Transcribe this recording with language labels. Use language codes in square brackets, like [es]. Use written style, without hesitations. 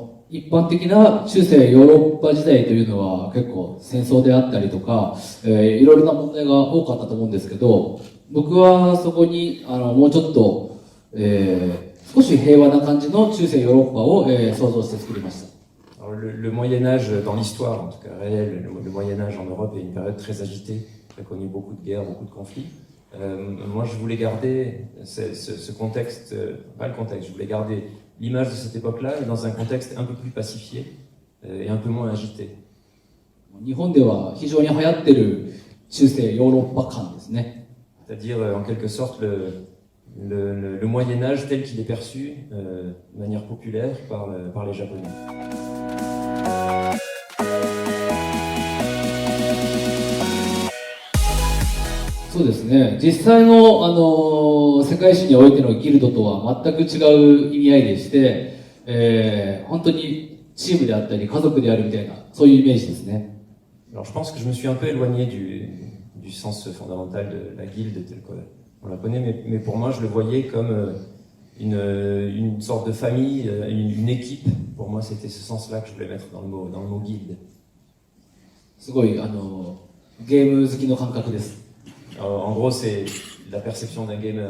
[ja] 一般的な中世ヨーロッパ時代というのは結構戦争であったりとか、いろいろな問題が多かったと思うんですけど、僕はそこにもうちょっと、少し平和な感じの中世ヨーロッパを、想像して作りました。 [fr] Alors, le Moyen-Âge, dans l'histoire, en tout cas réelle, le Moyen-Âge en Europe est une période très agitée, qui a connu beaucoup de guerres, beaucoup de conflits. Moi, je voulais garder ce contexte, pas le contexte, je voulais garder l'image de cette époque-là, mais dans un contexte un peu plus pacifié et un peu moins agité. [ja] 日本では非常に流行ってる中世ヨーロッパ感ですね。 [fr] C'est-à-dire, en quelque sorte, le Moyen-Âge tel qu'il est perçu de manière populaire par les Japonais. [ja] そうですね。実際の、世界史においてのギルドとは全く違う意味合いでして、本当にチームであったり家族であるみたいな、そういうイメージですね。 [fr] Alors je pense que je me suis un peu éloigné du sens fondamental de la guilde telle qu'on la connaît, mais pour moi je le voyais comme une sorte de famille, une équipe. Pour moi c'était ce sens-là que je voulais mettre dans le mot guilde. [ja] すごい、ゲーム好きの感覚です。 [fr] En gros, c'est la perception d'un gamer.